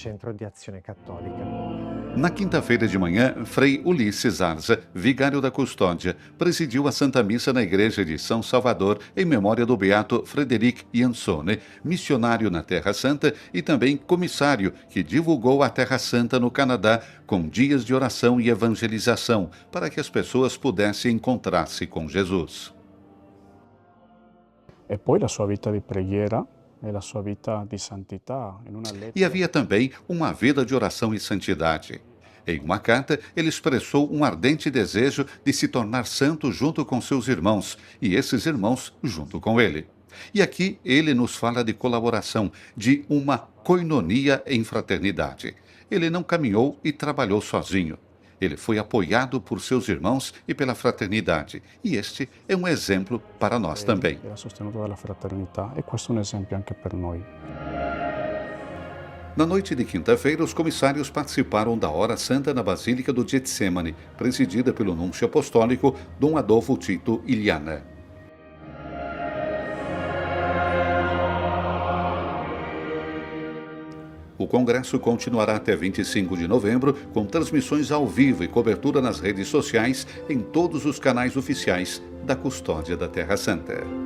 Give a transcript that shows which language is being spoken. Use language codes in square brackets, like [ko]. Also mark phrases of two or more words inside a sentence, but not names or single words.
[pt] Na quinta-feira de manhã, Frei Ulisses Arza, vigário da Custódia, presidiu a Santa Missa na Igreja de São Salvador em memória do beato Frederic Jansone, missionário na Terra Santa e também comissário que divulgou a Terra Santa no Canadá com dias de oração e evangelização para que as pessoas pudessem encontrar-se com Jesus. [it] E poi la sua vita di preghiera e la sua vita di santità. [pt] E havia também uma vida de oração e santidade. Em uma carta, ele expressou um ardente desejo de se tornar santo junto com seus irmãos, e esses irmãos junto com ele. E aqui ele nos fala de colaboração, de uma koinonia em fraternidade. Ele não caminhou e trabalhou sozinho. Ele foi apoiado por seus irmãos e pela fraternidade. E este é um exemplo para nós também. [it] Era sostenuto dalla fraternità e questo è un esempio anche per noi. [pt] Na noite de quinta-feira, os comissários participaram da Hora Santa na Basílica do Getsemane, presidida pelo núncio apostólico Dom Adolfo Tito Iliana. O congresso continuará até 25 de novembro, com transmissões ao vivo e cobertura nas redes sociais em todos os canais oficiais da Custódia da Terra Santa.